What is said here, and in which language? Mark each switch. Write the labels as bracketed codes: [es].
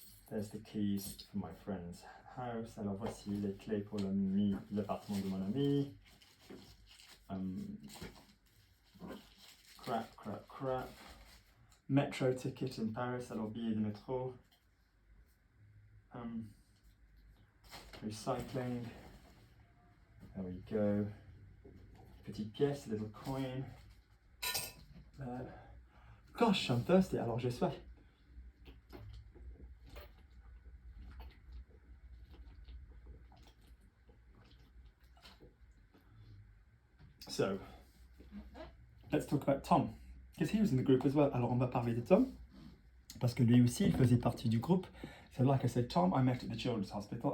[en] There's the keys for my friend's house. [fr] Alors voici les clés pour l'appartement de mon ami. [en] Crap. Metro ticket in Paris, [fr] alors billet de métro. [en] Recycling. There we go. [fr] Petite pièce, [en] little coin. Gosh, I'm thirsty, [fr] alors j'ai soif. [en] So, let's talk about Tom, because he was in the group as well. [fr] Alors on va parler de Tom, parce que lui aussi il faisait partie du groupe. [en] So like I said, Tom I met at the Children's Hospital.